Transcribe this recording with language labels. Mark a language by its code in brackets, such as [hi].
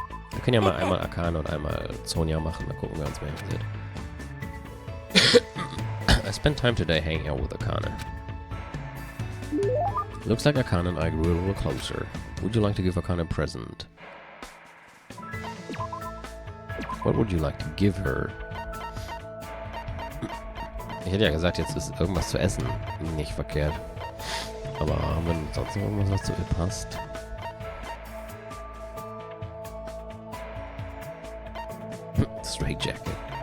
[de] Wir können ja mal einmal Akane und einmal Sonja machen, dann gucken wir uns, wer interessiert. [en] I spent time today hanging out with Akane. Looks like Akane and I grew a little closer. Would you like to give Akane a present? What would you like to give her? [de] Ich hätte ja gesagt, jetzt ist irgendwas zu essen nicht verkehrt. Aber haben wir sonst noch irgendwas, was zu ihr passt? [en] Straight Jacket.